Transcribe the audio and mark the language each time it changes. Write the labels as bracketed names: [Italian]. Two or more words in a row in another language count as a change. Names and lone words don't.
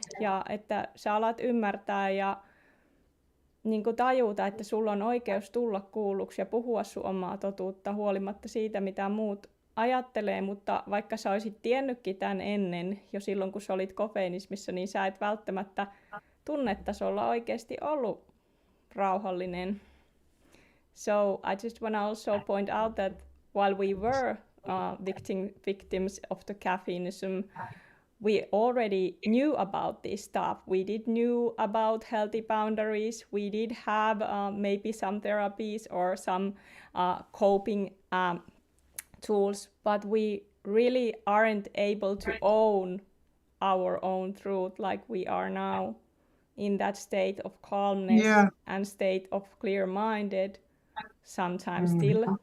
[Finnish] Ja että sä alat ymmärtää ja niin kuin tajuta, että sulla on oikeus tulla kuulluksi ja puhua sun omaa totuutta huolimatta siitä, mitä muut ajattelee, mutta vaikka sä olisit tiennytkin tämän ennen, jo silloin kun sä olit kofeiinismissa, niin sä et välttämättä tunnetasolla oikeasti ollut rauhallinen. [English] So I just want to also point out that while we were victims of the caffeineism, we already knew about this stuff. We did knew about healthy boundaries. We did have maybe some therapies or some coping tools, but we really aren't able to own our own truth like we are now in that state of calmness and state of clear-minded, sometimes still